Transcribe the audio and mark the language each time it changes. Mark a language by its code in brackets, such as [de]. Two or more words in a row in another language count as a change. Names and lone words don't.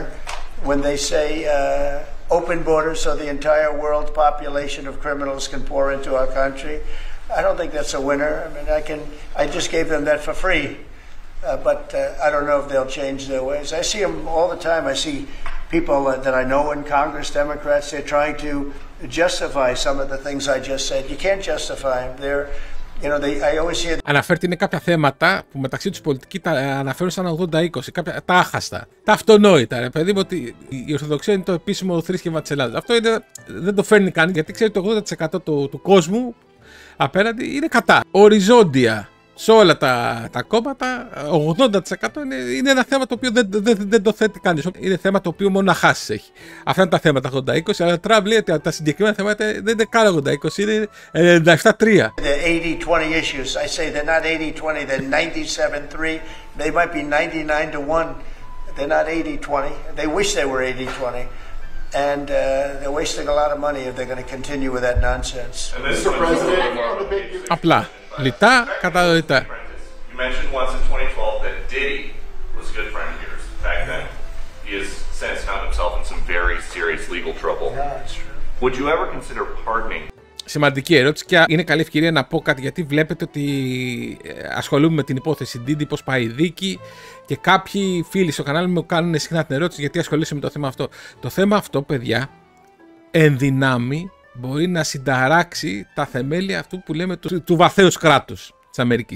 [en] When they say open borders so the entire world population of criminals can pour into our country, I don't think that's a winner. I mean, I just gave them that for free, but I don't know if they'll change their ways. I see them all the time. I see people that I know in Congress, Democrats, they're trying to justify some of the things I just said. You can't justify them. [el] Αναφέρεται είναι κάποια θέματα που μεταξύ τους πολιτικοί τα αναφέρουν σαν 80-20, κάποια τα άχαστα, τα αυτονόητα. Ρε παιδί μου, ότι η Ορθοδοξία είναι το επίσημο θρήσκευμα της Ελλάδας. Αυτό δεν το φέρνει κανείς, γιατί ξέρει το 80% του κόσμου απέναντι είναι κατά. Οριζόντια σε όλα τα κόμματα, 80% είναι ένα θέμα το οποίο δεν το θέτει κανείς. Είναι θέμα το οποίο μόνο να χάσεις έχει. Αυτά είναι τα θέματα 80-20, αλλά ο Τραμπ λέει ότι τα συγκεκριμένα θέματα δεν είναι καν 80-20, είναι 97-3. [en] The 80-20 issues, I say they're not 80-20, they're 97-3, they might be 99-1, they're not 80-20, they wish they were 80-20. And they're wasting a lot of money if they're going to continue with that nonsense. [el] Απλά, λιτά, κατανοητά. [en] You mentioned once in 2012 that Diddy was a good friend of yours back then. He has since found himself in some very serious legal trouble. Yeah, that's true. Would you ever consider pardoning? [el] Σημαντική ερώτηση και είναι καλή ευκαιρία να πω κάτι, γιατί βλέπετε ότι ασχολούμαι με την υπόθεση Diddy, πώς πάει η δίκη, και κάποιοι φίλοι στο κανάλι μου κάνουν συχνά την ερώτηση γιατί ασχολείσαι με το θέμα αυτό. Το θέμα αυτό, παιδιά, εν δυνάμει μπορεί να συνταράξει τα θεμέλια αυτού που λέμε του βαθέως κράτους της Αμερικής.